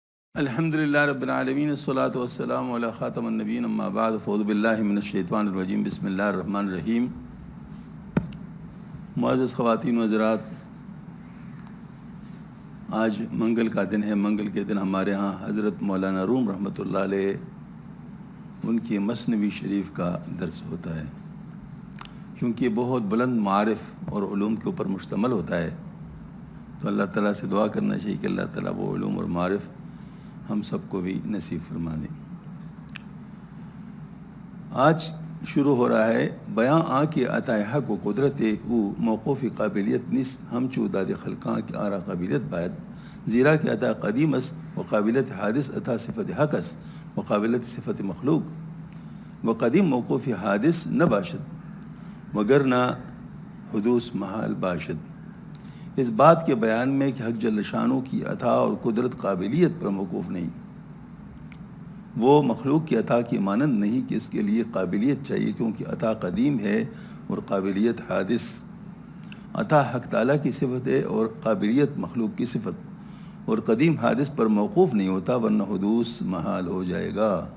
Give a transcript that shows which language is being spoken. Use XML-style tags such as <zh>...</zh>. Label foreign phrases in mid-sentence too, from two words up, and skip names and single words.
<ar>الحمدللہ رب العالمین الصلاۃ والسلام علی خاتم النبیین اما بعد فاعوذ باللہ من الشیطان الرجیم بسم اللہ الرحمن الرحیم۔</ar> <ur>معزز خواتین و حضرات، آج منگل کا دن ہے۔ منگل کے دن ہمارے ہاں حضرت مولانا روم</ur> <ar>رحمۃ اللہ علیہ</ar> <ur>ان کی مثنوی شریف کا درس ہوتا ہے۔ چونکہ یہ بہت بلند معارف اور علوم کے اوپر مشتمل ہوتا ہے، تو اللہ تعالیٰ سے دعا کرنا چاہیے کہ اللہ تعالیٰ وہ علوم اور معارف ہم سب کو بھی نصیب فرما دیں۔</ur> <fa>آج شروع ہو رہا ہے بیاں آ کے عطا حق و قدرت او موقوف قابلیت نیست ہمچو داد خلقاں کی آرا قابلیت باید زیرا کہ عطا قدیم است و قابلیت حادث عطا صفت حق است و قابلیت صفت مخلوق و قدیم موقوف حادث نہ باشد وگرنہ حدوث محال باشد۔</fa> <ur>اس بات کے بیان میں کہ حق جل شانہ کی عطا اور قدرت قابلیت پر موقوف نہیں، وہ مخلوق کی عطا کی مانند نہیں کہ اس کے لیے قابلیت چاہیے، کیونکہ عطا قدیم ہے اور قابلیت حادث۔ عطا حق تعالیٰ کی صفت ہے اور قابلیت مخلوق کی صفت، اور قدیم حادث پر موقوف نہیں ہوتا ورنہ حدوث محال ہو جائے گا۔</ur>